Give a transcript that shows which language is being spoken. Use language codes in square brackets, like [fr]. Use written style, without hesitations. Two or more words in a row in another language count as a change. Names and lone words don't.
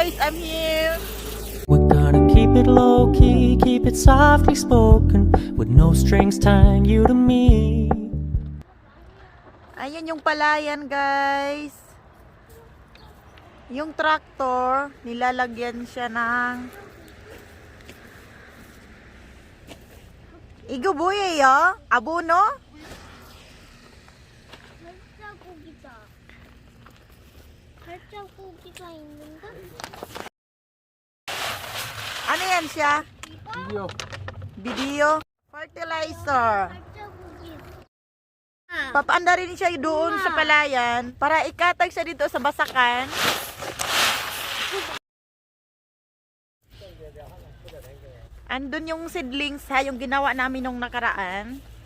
[en] I'm here. We're gonna keep it low key, keep it softly spoken, with no strings tying you to me. [tl] Ayan yung palayan, guys. Yung tractor, nilalagyan siya ng [ko] 이거 뭐예요? 아보노? 발자국이가 있는데? [tl] Ano yan siya? Video. Video? Fertilizer. [ko] 발자국이. [tl] Papaanda rin siya doon sa palayan para ikatag siya dito sa basakan. Andun yung seedlings ha, yung ginawa namin nung nakaraan.